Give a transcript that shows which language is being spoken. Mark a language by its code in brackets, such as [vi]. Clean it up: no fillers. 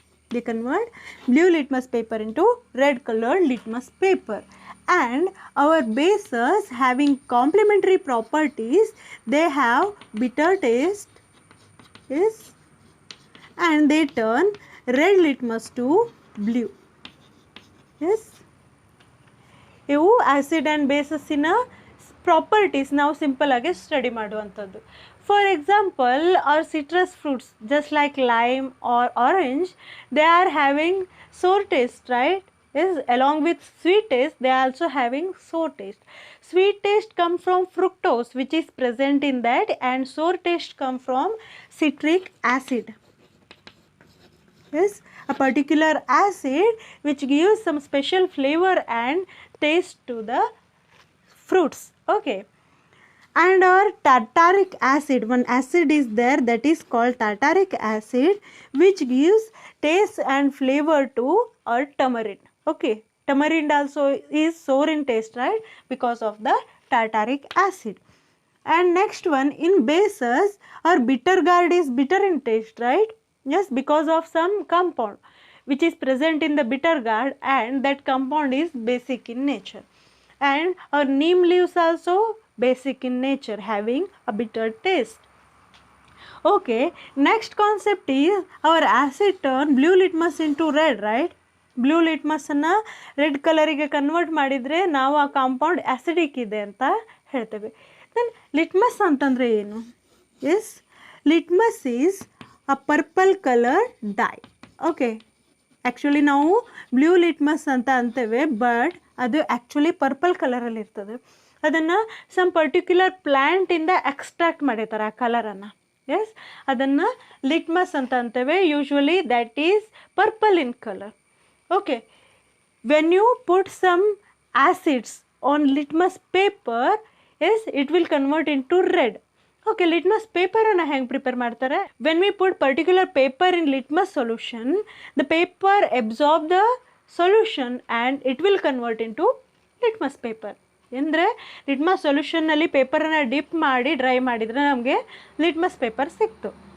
[en] They convert blue litmus paper into red colored litmus paper. And our bases having complementary properties, they have bitter taste, yes, and they turn red litmus to blue. [kn] Yes, ಇವು acid and ಬೇಸಸ್ಸಿನ properties ನಾವು simple ಆಗಿ study ಮಾಡುವಂಥದ್ದು. [en] For example are citrus fruits just like lime or orange, they are having sour taste, right? Is along with sweet taste, they are also having sour taste. Sweet taste come from fructose which is present in that, and sour taste come from citric acid. Yes, a particular acid which gives some special flavor and taste to the fruits. Okay, and our tartaric acid, one acid is there that is called tartaric acid, which gives taste and flavor to our tamarind. Okay, tamarind also is sour in taste, right, because of the tartaric acid. And next one, in bases, our bitter gourd is bitter in taste, right? Yes, because of some compound which is present in the bitter gourd, and that compound is basic in nature. And our neem leaves also basic in nature, having a bitter taste. Okay, next concept is our acid turn blue litmus into red, right? [kn] Blue ಲಿಟ್ಮಸನ್ನು red ಕಲರಿಗೆ convert ಮಾಡಿದರೆ ನಾವು ಆ compound acidic ಇದೆ ಅಂತ ಹೇಳ್ತೇವೆ. [en] then litmus [kn] ಅಂತಂದರೆ ಏನು? [en] Yes, litmus is a purple colour dye. [kn] Okay, actually ನಾವು blue litmus ಅಂತ ಅಂತೇವೆ, ಬಟ್ ಅದು ಆ್ಯಕ್ಚುಲಿ ಪರ್ಪಲ್ ಕಲರಲ್ಲಿ ಇರ್ತದೆ. ಅದನ್ನು ಸಮ್ ಪರ್ಟಿಕ್ಯುಲರ್ ಪ್ಲ್ಯಾಂಟಿಂದ ಎಕ್ಸ್ಟ್ರಾಕ್ಟ್ ಮಾಡಿರ್ತಾರೆ ಆ ಕಲರನ್ನು. [en] yes, [kn] ಅದನ್ನು [en] litmus [kn] ಅಂತ ಅಂತೇವೆ. [en] Usually that is purple in colour. Okay, when you put some acids on litmus paper, yes, it will convert into red. [kn] Okay, litmus paper ಅನ್ನು ಹೆಂಗೆ prepare ಮಾಡ್ತಾರೆ? [en] When we put particular paper in litmus solution, the paper absorb the solution and it will convert into litmus paper. [kn] ಅಂದರೆ litmus ಸೊಲ್ಯೂಷನ್ನಲ್ಲಿ ಪೇಪರನ್ನು drip ಮಾಡಿ dry ಮಾಡಿದರೆ ನಮಗೆ litmus paper ಸಿಕ್ತು.